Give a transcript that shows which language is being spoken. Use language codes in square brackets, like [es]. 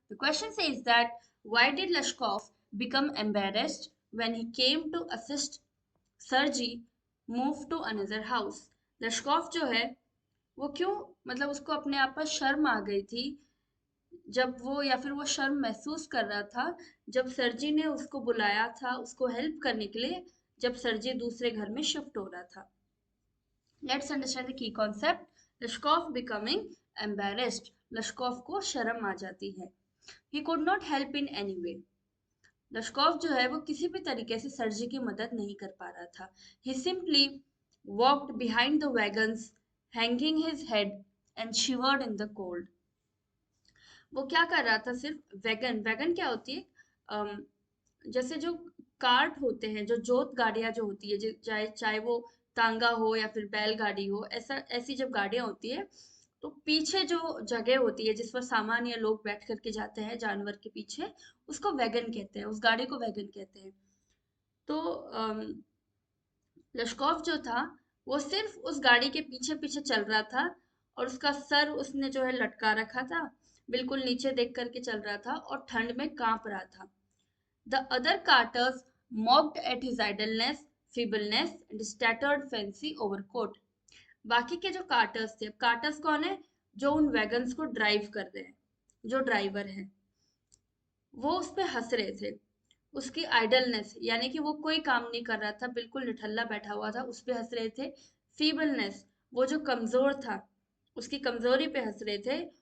[en] The question says that why did Lashkov become embarrassed when he came to assist Sergey move to another house? [hi] लश्कोफ जो है वो क्यों मतलब उसको अपने आप पर शर्म आ गई थी जब वो या फिर वो शर्म महसूस कर रहा था जब सरजी ने उसको बुलाया था उसको हेल्प करने के लिए जब सरजी दूसरे घर में शिफ्ट हो रहा था. [en] Let's understand the key concept. Lashkov becoming embarrassed. [hi] लश्कोफ को शर्म आ जाती है. [en] He could not help in any way. [hi] लश्कोफ जो है वो किसी भी तरीके से सर्जी की मदद नहीं कर पा रहा था. [en] He simply walked behind the wagons, hanging his head and shivered in the cold. [hi] वो क्या कर रहा था सिर्फ वैगन वैगन क्या होती है जैसे जो कार्ट होते हैं जो जोत गाड़ियां जो होती है चाहे चाहे वो तांगा हो या फिर बैलगाड़ी हो ऐसा ऐसी जब गाड़ियां होती है तो पीछे जो जगह होती है जिस पर सामान या लोग बैठ करके जाते हैं जानवर के पीछे उसको वैगन कहते हैं उस गाड़ी को वैगन कहते हैं. तो लश्कोव जो था वो सिर्फ उस गाड़ी के पीछे पीछे चल रहा था और उसका सर उसने जो है लटका रखा था बिल्कुल नीचे देख करके चल रहा था और ठंड में कांप रहा था. [en] The other carters mocked at his idleness, feebleness and tattered fancy overcoat. [hi] बाकी के जो कार्टर्स थे, कार्टर्स कौन है? जो उन वैगन्स को ड्राइव कर रहे हैं, जो ड्राइवर हैं, वो उस पे हंस रहे थे. उसकी आइडलनेस यानी कि वो कोई काम नहीं कर रहा था, बिल्कुल निठल्ला बैठा हुआ था, उस पे हंस रहे थे. फीबलनेस वो जो कमजोर था, उसकी कमजोरी पे हंस रहे थे.